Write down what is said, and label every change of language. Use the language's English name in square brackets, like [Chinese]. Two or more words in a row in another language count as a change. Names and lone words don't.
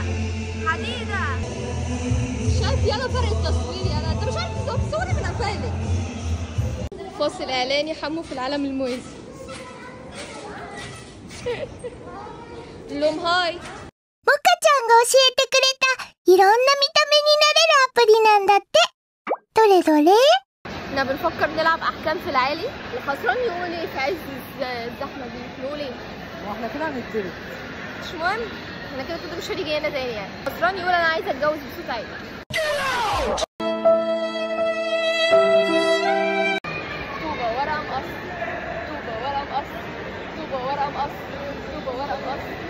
[Arabic] حديده شايف يلا فرق التصوير، يلا انت مش عارف تصوري من قفالك. فاصل اعلاني حمو في العالم الموازي. لهم هاي. [Japanese] モカちゃんが教えてくれたいろんな見た目になれるアプリなんだって。どれどれ？ [Arabic] احنا بنفكر نلعب احكام في العالي، الخسران يقول ايه في عز الزحمه دي؟ يقول ايه؟ واحنا كده هنترك. مش مهم، احنا كده كده مش هنيجي هنا تاني يعني. خسران يقول انا عايزه اتجوز بصوت عالي. طوبه ورقه مقص، طوبه ورقه مقص، طوبه ورقه مقص، طوبه ورقه مقص.